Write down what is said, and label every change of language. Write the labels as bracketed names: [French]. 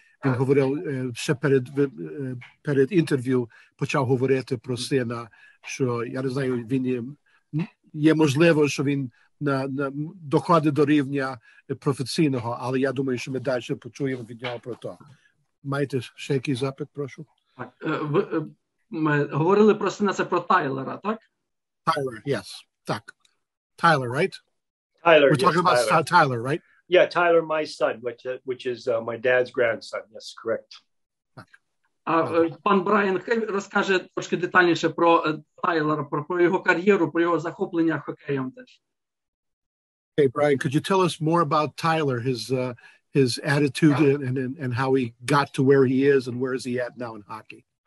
[Ukrainian] Він говорив, ще перед інтерв'ю почав говорити про сина, що, я не знаю, він є можливо, що він доходить до рівня професійного, але я думаю, що ми далі почуємо від нього про то. Маєте ще якийсь запит, прошу? Ми говорили про сина, це про Тайлора, так? [English] Tyler, yes, [Ukrainian] так. [English] Tyler, right? Tyler, We're talking about Tyler, right? Yeah, Tyler, my son, which is my dad's grandson. Yes, correct. [Ukrainian] Пан Брайан розкаже трошки детальніше про Тайлора, про його кар'єру, про його захоплення хокеєм теж. [English] Hey, Brian, could you tell us more about Tyler, his attitude and how he got to where he is, and where is he at now in hockey?